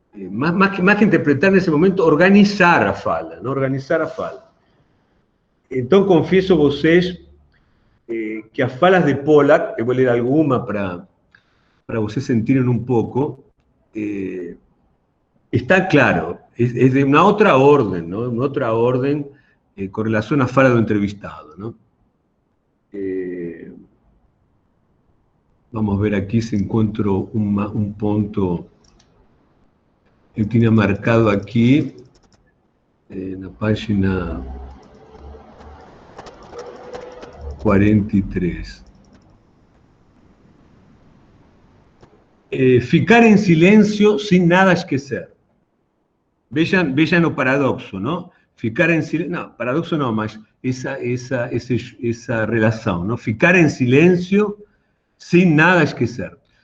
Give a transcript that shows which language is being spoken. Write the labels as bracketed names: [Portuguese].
[Portuguese] Mais que interpretar nesse momento, organizar a fala, não? Organizar a fala. Então, confesso a vocês que as falas de Pollack, eu vou ler alguma para vocês sentirem um pouco, está claro, [Spanish] es de una otra orden, ¿no? Una otra orden con relación a [Portuguese] fala do entrevistado, [Spanish] ¿no? Vamos a ver aquí si encuentro un punto que tiene marcado aquí en la página 43. [Portuguese] Ficar em silêncio sem nada esquecer. Vejam o paradoxo, não? Ficar em silêncio, não, paradoxo não, mas essa relação, não? Ficar em silêncio sem nada esquecer.